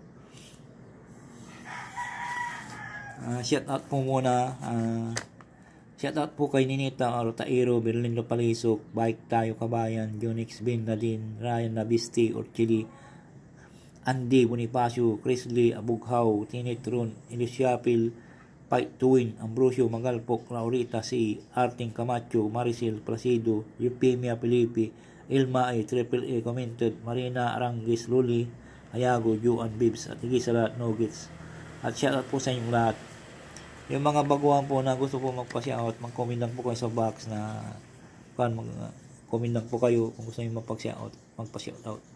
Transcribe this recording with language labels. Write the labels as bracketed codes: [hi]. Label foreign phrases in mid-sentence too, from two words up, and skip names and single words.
[tl] Shout out po muna. Shout out po kay Ninita Artairo, Berlindo Palisok, Bike Tayo Kabayan, Jonix Bin Nadine, Ryan Nabisti, Orchili, Andy Bonifacio, Chris Lee, Abughaw, Tinitron, Elisiapil, Fight to Win, Ambrosio Magalpok, Laurita C, Arting Camacho, Maricel Placido, Eupemia Felipe, Ilma A, Triple A Commented, Marina Arangis, Luli, Ayago, Juan Bibs, at higit sa lahat, Nuggets. At shout out po sa inyong lahat. Yung mga baguhan po na gusto po magpa-shoutout, mag-comment lang po kayo sa box na mag-comment lang po kayo kung gusto nyo magpa-shoutout.